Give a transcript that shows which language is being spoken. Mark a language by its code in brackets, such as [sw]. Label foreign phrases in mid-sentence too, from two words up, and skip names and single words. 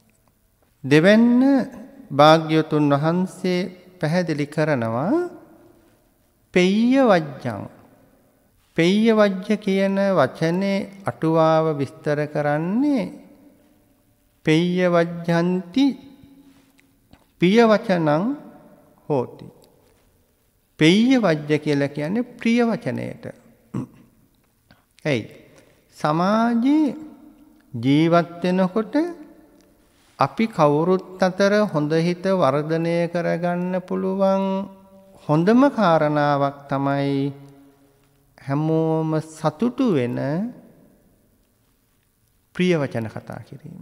[si] දෙවැන්න භාග්‍යවතුන් වහන්සේ පැහැදිලි කරනවා [pi] පෙය්‍ය වජ්ජං. පෙය්‍ය වජ්ජ [si] කියන වචනේ අටුවාව විස්තර කරන්නේ [pi] පෙය්‍ය වජ්ජන්ති පිය වචනං හෝති. [si] පෙය්‍ය වජ්‍ය කියලා කියන්නේ ප්‍රිය වචනයට. ඇයි? සමාජයේ ජීවත් වෙනකොට අපි කවුරුත් අතර හොඳ හිත වර්ධනය කරගන්න පුළුවන් හොඳම කාරණාවක් තමයි හැමෝම සතුටු වෙන ප්‍රිය වචන කතා කිරීම.